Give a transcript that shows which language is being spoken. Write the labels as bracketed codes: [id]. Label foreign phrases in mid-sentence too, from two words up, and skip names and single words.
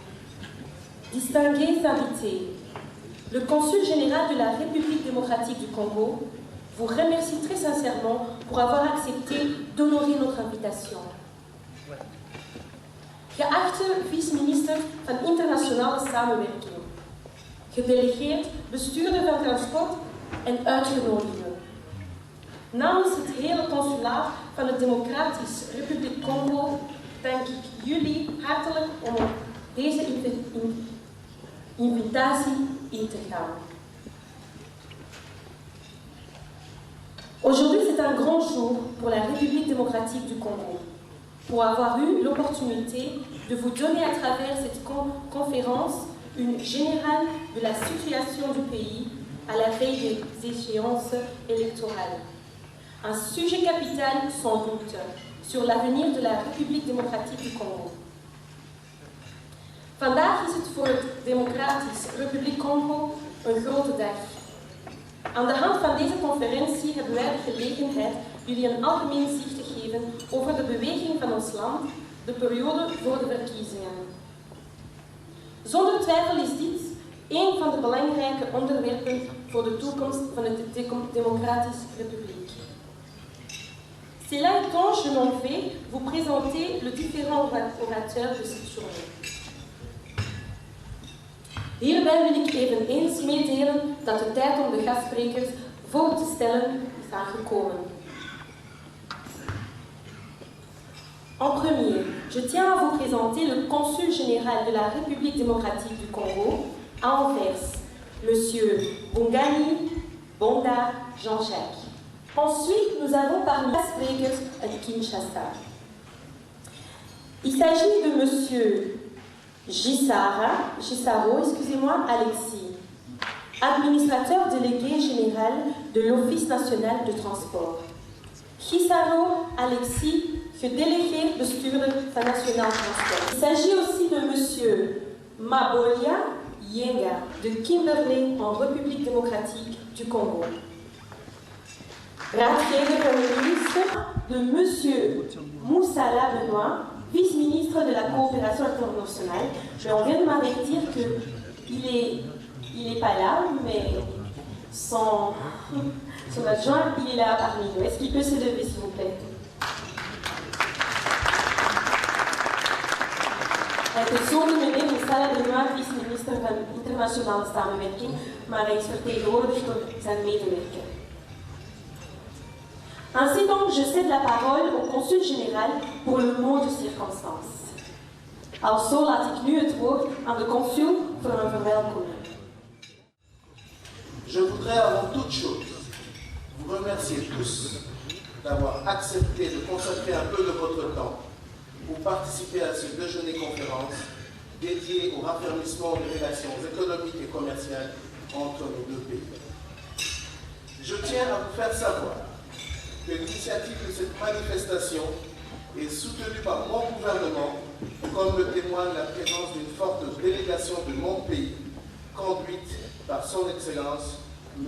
[fr] Distingués invités, le consul général de la République démocratique du Congo vous remercie très sincèrement pour avoir accepté d'honorer notre invitation. [nl] Geachte vice-minister van Internationale Samenwerking, gedelegeerd bestuurder van transport en uitgenodigden. Namens het hele consulaat van de Democratische Republiek Congo dank ik jullie hartelijk om deze invitatie in te gaan. [fr] Aujourd'hui, c'est un grand jour pour la République démocratique du Congo, pour avoir eu l'opportunité de vous donner à travers cette conférence une générale de la situation du pays à la veille des échéances électorales. Un sujet capital, sans doute, sur l'avenir de la République démocratique du Congo. [nl] Vandaag is het voor de Democratische Republiek Congo een grote dag. Aan de hand van deze conferentie hebben wij de gelegenheid jullie een algemeen zicht te geven over de beweging van ons land, de periode voor de verkiezingen. Zonder twijfel is dit een van de belangrijke onderwerpen voor de toekomst van de Democratische Republiek. [fr] Cela étant, je m'en vais vous présenter les différents orateurs de cette journée. [nl] Hierbij wil ik eveneens meedelen dat de tijd om de gastsprekers voor te stellen is aangekomen. [fr] En premier, je tiens à vous présenter le consul général de la République démocratique du Congo à Anvers, Monsieur Bongani Bonda Jean-Jacques. Ensuite, nous avons parmi les gastsprekers à Kinshasa. Il s'agit de Monsieur Gisaro, Alexis, administrateur délégué général de l'Office national de transport. [nl] Gisaro Alexis, délégué bestuurder van Nationaal Transport. [fr] Il s'agit aussi de Monsieur Mabolia Yenga de Kimberley en République démocratique du Congo. [nl] Raadgever van de [fr] ministre de Monsieur Moussala Benoît, vice-ministre de la coopération internationale. Mais on vient de m'avertir qu'il n'est pas là, mais son adjoint, il est là parmi nous. Est-ce qu'il peut se lever, s'il vous plaît? [nl] Het is zo de meneer Moussala Benoît, vice-minister van internationale samenwerking, maar hij is vertegenwoordigd door zijn medewerker. [fr] Ainsi donc, je cède la parole au consul général pour le mot de circonstance. [nl] Alzo laat ik nu het woord aan de consul voor een verwelkoming. [fr] Je voudrais avant toute chose vous remercier tous d'avoir accepté de consacrer un peu de votre temps pour participer à ce déjeuner-conférence dédié au raffermissement des relations économiques et commerciales entre nos deux pays. Je tiens à vous faire savoir que l'initiative de cette manifestation est soutenue par mon gouvernement, comme le témoigne la présence d'une forte délégation de mon pays, conduite par son Excellence, M.